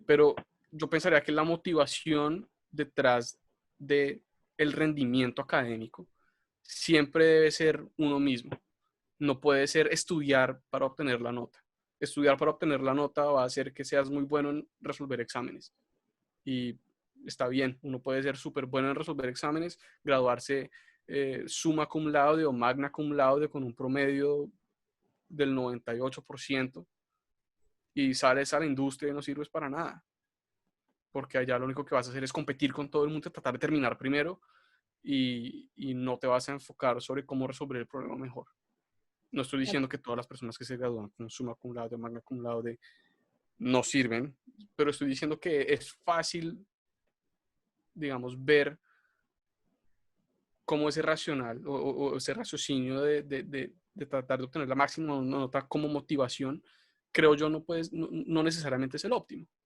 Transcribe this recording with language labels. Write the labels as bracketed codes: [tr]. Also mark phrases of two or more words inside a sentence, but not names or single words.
[es] Pero yo pensaría que la motivación detrás de el rendimiento académico siempre debe ser uno mismo. No puede ser estudiar para obtener la nota. Estudiar para obtener la nota va a hacer que seas muy bueno en resolver exámenes. Y está bien, uno puede ser súper bueno en resolver exámenes, graduarse [la] summa cum laude [es] o [la] magna cum laude [es] con un promedio del 98% y sales a la industria y no sirves para nada, porque allá lo único que vas a hacer es competir con todo el mundo, tratar de terminar primero y no te vas a enfocar sobre cómo resolver el problema mejor. No estoy diciendo que todas las personas que se gradúan con [la] summa cum laude [es] o [la] magna cum laude [es] no sirven, pero estoy diciendo que es fácil, digamos, ver cómo ese racional o ese raciocinio de tratar de obtener la máxima nota como motivación, creo yo, no necesariamente es el óptimo.